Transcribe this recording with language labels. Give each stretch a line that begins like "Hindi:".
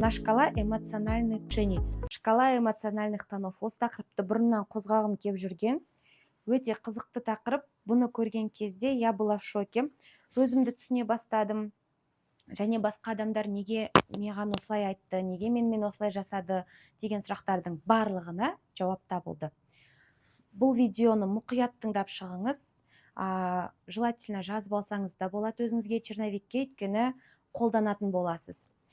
Russian: На шкала эмоциональных решений. Шкала эмоциональных тонов.
Kazakh: Осы тақырыпты бұрыннан қозғағым кеп жүрген. Өте қызықты тақырып. Бұны көрген кезде
Russian: я была в шоке.
Kazakh: Өзімді түсіне бастадым. Және басқа адамдар неге маған осылай айтты, неге менімен осылай жасады деген сұрақтардың барлығына жауап табылды. Бұл видеоны мұқият тыңдап шығыңыз. Желательно жазып алсаңыз да болады өзіңізге черновикке, өйткені қолданатын боласыз.